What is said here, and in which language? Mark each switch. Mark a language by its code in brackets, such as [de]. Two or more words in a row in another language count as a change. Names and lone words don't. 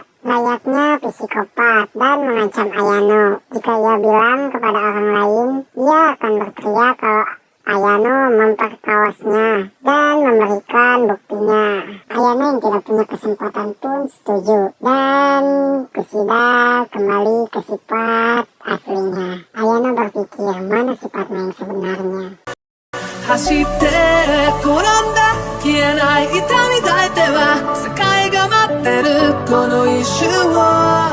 [id] layaknya psikopat dan mengancam Ayano. Jika ia bilang kepada orang lain, ia akan berteriak kalau Ayano memperkawasnya dan memberikan buktinya. Ayano yang tidak punya kesempatan pun setuju, dan Kushida kembali ke sifat aslinya. Ayano berpikir, mana sifatnya yang sebenarnya. [ja] 走って転んだ消えない痛み抱いては世界が待ってるこの一瞬を